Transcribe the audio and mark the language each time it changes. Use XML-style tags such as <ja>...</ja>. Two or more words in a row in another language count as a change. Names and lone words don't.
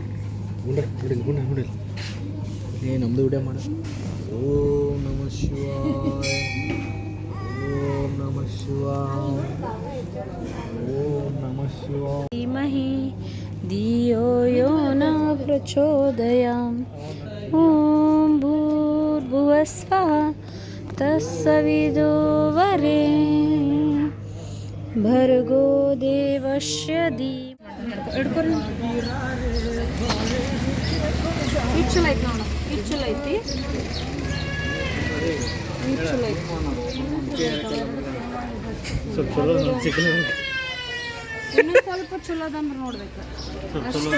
<kn>ನಮ್ದು ವಿಡಿಯೋ ಮಾಡ.</kn> <sa>ಓಂ ನಮಃ ಶಿವಾಯ, ಓಂ ನಮಃ ಶಿವಾಯ, ಓಂ ನಮಃ ಶಿವಾಯ. ಧೀಮಹಿ ಧಿಯೋ ಯೋ ನ ಪ್ರಚೋದಯಾಮ್. ಓಂ ಭೂರ್ಭುವಃ ಸ್ವಃ ತತ್ಸವಿತುರ್ವರೆಣ್ಯಂ ಭರ್ಗೋ ದೇವಸ್ಯ ಧೀಮಹಿ.</sa> <kn>ಹಿಡ್ಕೊರಿ. ಇದು ಚಲೋ ಐತಿ ನೋಡು, ಇದು ಚಲೋ ಐತಿ, ಇದು ಚಲೋ ಐತಿ. ಇನ್ನೂ ಸ್ವಲ್ಪ ಚಲೋ ಅದಂದ್ರೆ ನೋಡ್ಬೇಕು ಅಷ್ಟು.</kn>